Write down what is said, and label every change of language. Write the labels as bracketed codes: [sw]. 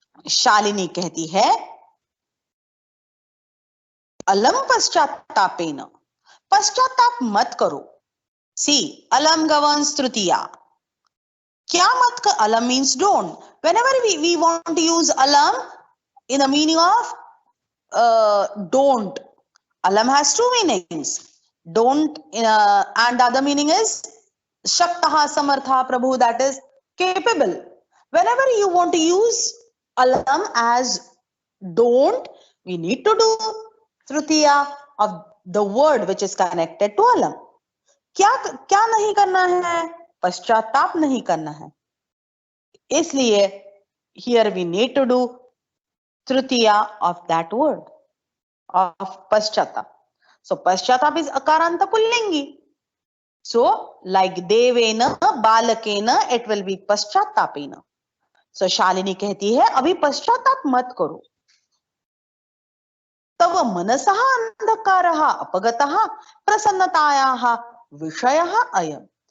[hi] शालिनी कहती है [sa] अलम पश्चात्तापेन, [hi] पश्चाताप मत करो। [en] सी अलम गवर्न्स तृतीया, [hi] क्या मत कर, [en] alam means don't. Whenever we want to use alam in the meaning of don't, alam has two meanings, don't, and the other meaning is shaktaha samartha prabhu, that is capable. Whenever you want to use alam as don't, we need to do tritiya of the word which is connected to alam. [hi] क्या नहीं करना है, पश्चाताप नहीं करना है, इसलिए [en] here we need to do tritiya of that word of paschatap. So paschatap is akaranta pullingi, so like devena balakena it will be paschatapena. [hi] So Shalini कहती है अभी पश्चाताप मत करो। [sa] तव मनसः अंधकारः अपगतः प्रसन्नतायाः विषयः अयम्।